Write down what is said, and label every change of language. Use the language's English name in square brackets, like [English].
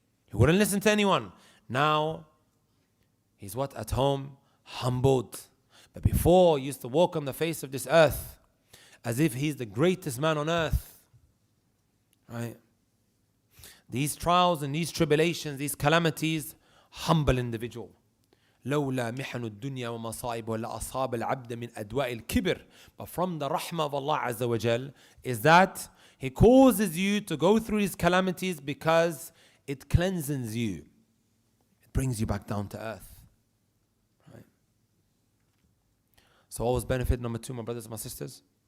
[English] He wouldn't listen to anyone. Now, he's what? At home, humbled. But before, he used to walk on the face of this earth as if he's the greatest man on earth. Right? These trials and these tribulations, these calamities, humble individual. [Arabic] لولا محن الدنيا ومصائبها لأصاب العبد من أدواء الكبر. [English] But from the rahmah of Allah Azza wa Jal is that He causes you to go through these calamities because it cleanses you. It brings you back down to earth. Right? So what was benefit number 2, my brothers and my sisters?